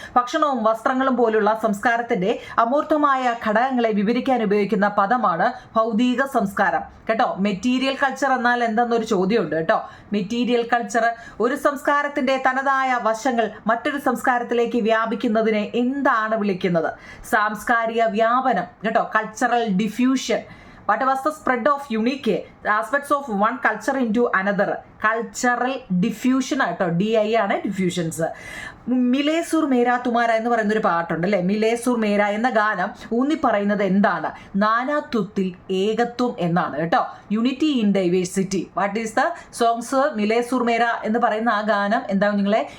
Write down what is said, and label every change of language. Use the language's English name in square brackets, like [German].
[Malayalam] ഭക്ഷണവും വസ്ത്രങ്ങളും പോലുള്ള സംസ്കാരത്തിന്റെ അമൂർത്തമായ ഘടകങ്ങളെ വിവരിക്കാൻ ഉപയോഗിക്കുന്ന പദമാണ് ഭൗതിക സംസ്കാരം കേട്ടോ. മെറ്റീരിയൽ കൾച്ചർ എന്നാൽ എന്തെന്നൊരു ചോദ്യമുണ്ട് കേട്ടോ. മെറ്റീരിയൽ കൾച്ചർ ഒരു സംസ്കാരത്തിന്റെ തനതായ വശങ്ങൾ മറ്റൊരു സംസ്കാരത്തിലേക്ക് വ്യാപിക്കുന്നതിനെ എന്താണ് വിളിക്കുന്നത്? സാംസ്കാരിക വ്യാപനം കേട്ടോ. Cultural diffusion. [English] What was the spread of unique aspects of one culture into another? [Malayalam] Cultural diffusion ആട്ടോ. DI ആണ് ഡിഫ്യൂഷൻസ്. മിലേ സുർ മേര തുമാര എന്ന് പറയുന്നൊരു പാട്ടുണ്ട് അല്ലേ? മിലേ സുർ മേര എന്ന ഗാനം ഊന്നി പറയുന്നത് എന്താണ്? നാനാത്വത്തിൽ ഏകത്വം എന്നാണ് കേട്ടോ. [English] Unity in diversity. What is the songs? [Malayalam] മിലേ Sur മേര എന്ന് പറയുന്ന ആ ഗാനം എന്താണ് നിങ്ങളെ?